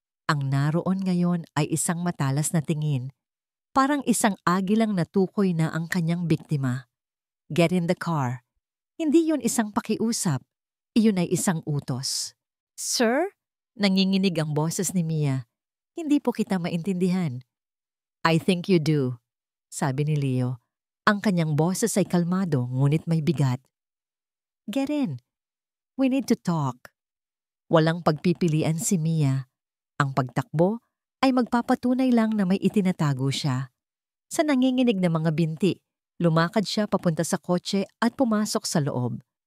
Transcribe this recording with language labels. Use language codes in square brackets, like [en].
[tl] Ang naroon ngayon ay isang matalas na tingin. Parang isang agilang natukoy na ang kanyang biktima. [en] Get in the car. [tl] Hindi yun isang pakiusap. Iyon ay isang utos. Sir? Nanginginig ang boses ni Mia. Hindi po kita maintindihan. [en] I think you do, [tl] sabi ni Leo. Ang kanyang boses ay kalmado ngunit may bigat. [en] Get in. We need to talk. [tl] Walang pagpipilian si Mia. Ang pagtakbo ay magpapatunay lang na may itinatago siya. Sa nanginginig na mga binti, lumakad siya papunta sa kotse at pumasok sa loob.